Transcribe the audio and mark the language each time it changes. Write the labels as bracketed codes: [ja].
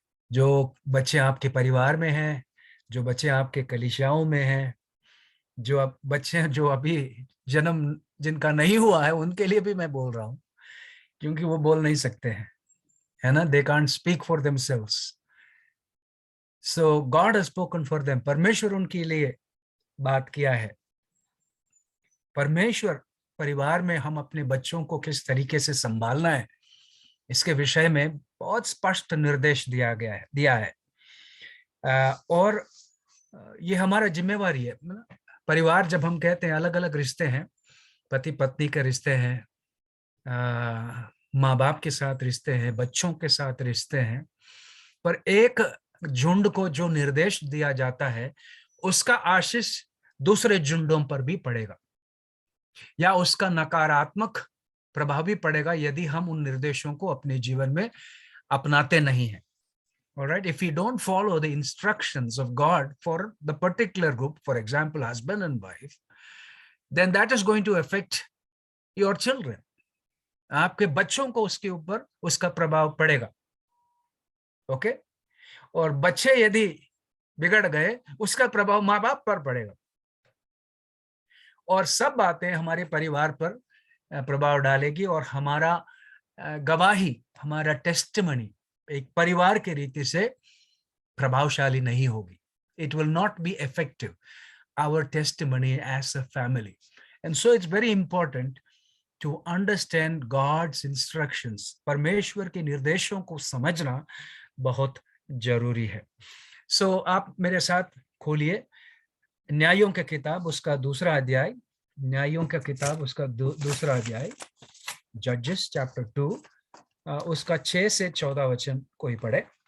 [hi] जो बच्चे आपके परिवार में हैं, जो बच्चे आपके कलीसियाओं में हैं, जो अब बच्चे जो अभी जन्म जिनका नहीं हुआ है, उनके लिए भी मैं बोल रहा हूँ, क्योंकि वो बोल नहीं सकते हैं, है ना। [en] They can't speak for themselves. So God has spoken for them. [hi] परमेश्वर उनके लिए बात किया है। परमेश्वर परिवार में हम अपने बच्चों को किस तरीके से संभालना है, इसके विषय में बहुत स्पष्ट निर्देश दिया है। और ये हमारा जिम्मेवारी है। परिवार जब हम कहते हैं, अलग अलग रिश्ते हैं, पति पत्नी के रिश्ते हैं, माँ बाप के साथ रिश्ते हैं, बच्चों के साथ रिश्ते हैं, पर एक झुंड को जो निर्देश दिया जाता है, उसका आशीष दूसरे झुंडों पर भी पड़ेगा, या उसका नकारात्मक प्रभाव भी पड़ेगा यदि हम उन निर्देशों को अपने जीवन में अपनाते नहीं हैं। [en] All right, if we don't follow the instructions of God for the particular group, for example, husband and wife, then that is going to affect your children. [hi] आपके बच्चों को उसके ऊपर उसका प्रभाव पड़ेगा। ओके, और बच्चे यदि बिगड़ गए, उसका प्रभाव माँ बाप पर पड़ेगा, और सब बातें हमारे परिवार पर प्रभाव डालेगी, और हमारा गवाही, हमारा टेस्टिमनी एक परिवार के रीति से प्रभावशाली नहीं होगी. [en] It will not be effective, our testimony as a family. And so it's very important to understand God's instructions. [hi] परमेश्वर के निर्देशों को समझना बहुत जरूरी है. So आप मेरे साथ खोलिए न्यायों का किताब, उसका दूसरा अध्याय. न्यायों का किताब, उसका दूसरा अध्याय, Judges chapter 2, उसका 6 से 14 वचन कोई पढ़े.